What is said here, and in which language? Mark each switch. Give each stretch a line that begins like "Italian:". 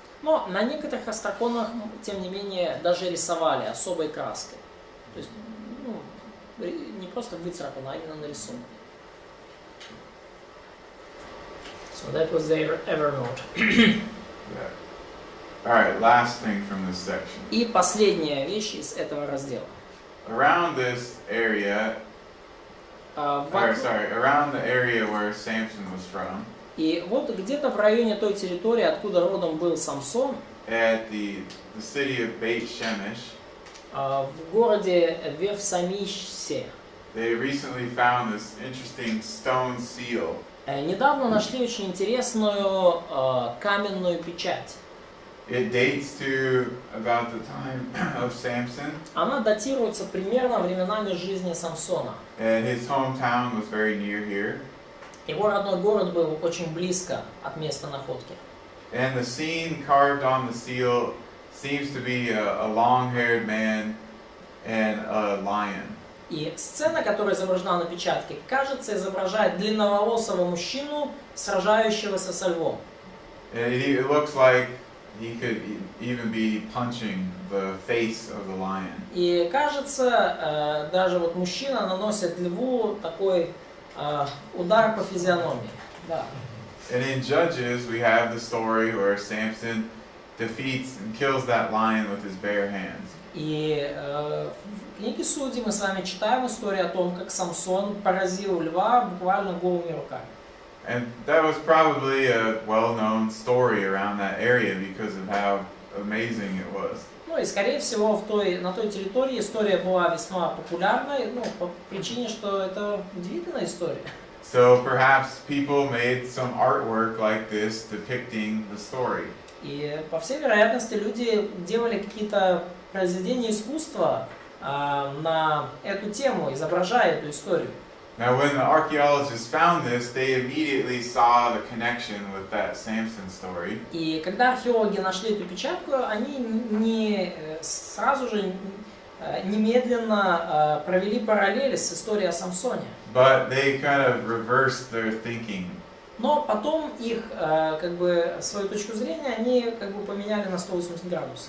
Russian: Но на некоторых остраконах, тем не менее, даже рисовали особой краской. То есть, ну, не просто выцарапано, а именно нарисовано.
English: So that was their Evernote. Yeah. All right, last thing from this section.
Russian: И последняя вещь из этого раздела.
English: Around this area, around the area where Samson was from.
Russian: И вот где-то в районе той территории, откуда родом был Самсон,
English: at the city of Beit Shemesh,
Russian: в городе Вевсамисе,
English: they recently found this interesting stone seal.
Russian: недавно нашли очень интересную каменную печать.
English: It dates to about the time of Samson,
Russian: Она датируется примерно временами жизни Самсона.
English: and his hometown was very near here.
Russian: Его родной город был очень близко от места находки.
English: And the scene carved on the seal seems to be a long-haired man and a lion.
Russian: И сцена, которая изображена на печатке, кажется, изображает длинноволосого мужчину, сражающегося со львом.
English: And it looks like he could even be punching the face of the lion.
Russian: И кажется, даже вот мужчина наносит льву такой удар по физиономии. Да.
English: And in Judges, we have the story where Samson defeats and kills that lion with his bare hands.
Russian: И в книге Судей мы с вами читаем историю о том, как Самсон поразил льва буквально голыми руками.
English: And that was probably a well-known story around that area because of how amazing it was.
Russian: Ну и скорее всего на той территории история была весьма популярной, ну, по причине, что это удивительная история.
English: So perhaps people made some artwork like this depicting the story.
Russian: И по всей вероятности люди делали какие-то произведения искусства на эту тему, изображая эту историю.
English: Now when the archaeologists found this, they immediately saw the connection with that Samson story.
Russian: И когда археологи нашли эту печатку, они не сразу же немедленно провели параллели с историей о Самсоне.
English: But they kind of reversed their thinking.
Russian: Но потом их, как бы, свою точку зрения, они как бы поменяли на 180 градусов.